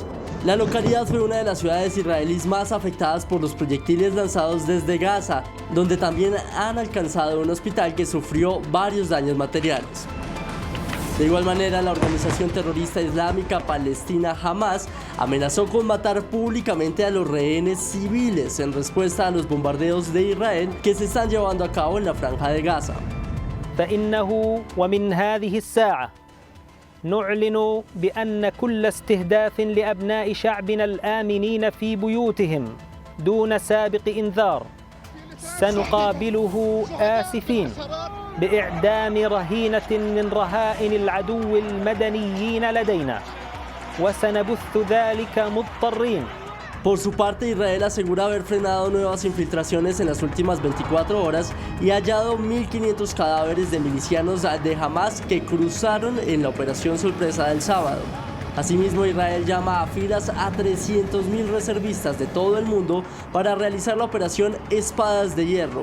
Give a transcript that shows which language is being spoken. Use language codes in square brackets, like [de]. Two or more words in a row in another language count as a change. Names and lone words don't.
[es] La localidad fue una de las ciudades israelíes más afectadas por los proyectiles lanzados desde Gaza, donde también han alcanzado un hospital que sufrió varios daños materiales. De igual manera, la organización terrorista islámica palestina Hamas amenazó con matar públicamente a los rehenes civiles en respuesta a los bombardeos de Israel que se están llevando a cabo en la Franja de Gaza. [ar] نعلن بأن كل استهداف لأبناء شعبنا الآمنين في بيوتهم دون سابق إنذار سنقابله آسفين بإعدام رهينة من رهائن العدو المدنيين لدينا وسنبث ذلك مضطرين. [es] Por su parte, Israel asegura haber frenado nuevas infiltraciones en las últimas 24 horas y ha hallado 1.500 cadáveres de milicianos de Hamas que cruzaron en la operación sorpresa del sábado. Asimismo, Israel llama a filas a 300.000 reservistas de todo el mundo para realizar la operación Espadas de Hierro.